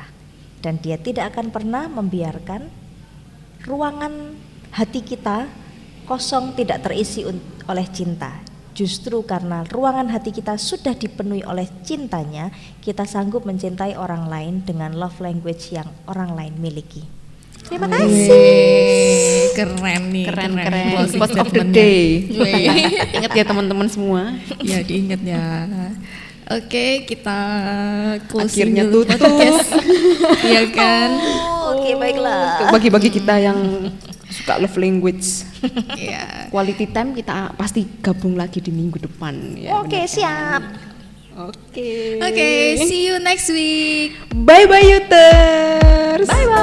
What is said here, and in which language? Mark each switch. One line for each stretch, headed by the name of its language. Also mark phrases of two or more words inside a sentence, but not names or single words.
Indonesian: Dan Dia tidak akan pernah membiarkan ruangan hati kita kosong tidak terisi oleh cinta. Justru karena ruangan hati kita sudah dipenuhi oleh cintanya, kita sanggup mencintai orang lain dengan
English: love language
Indonesian: yang orang lain miliki. Terima kasih. keren nih. Keren. Closing
English: Quote of the
Indonesian: statement-nya.
English: day.
Indonesian: Wih. Ingat ya teman-teman semua. Ya diingat ya. Oke, kita closing Akhirnya dulu tutup. podcast. Iya kan? Oke, baiklah. Untuk bagi-bagi kita yang suka
English: love language,
Indonesian: Iya.
English: quality time
Indonesian: kita pasti gabung lagi di minggu depan ya. Oke, benar kan? siap. Oke. Oke,
English: see you next week. Bye bye Yuters.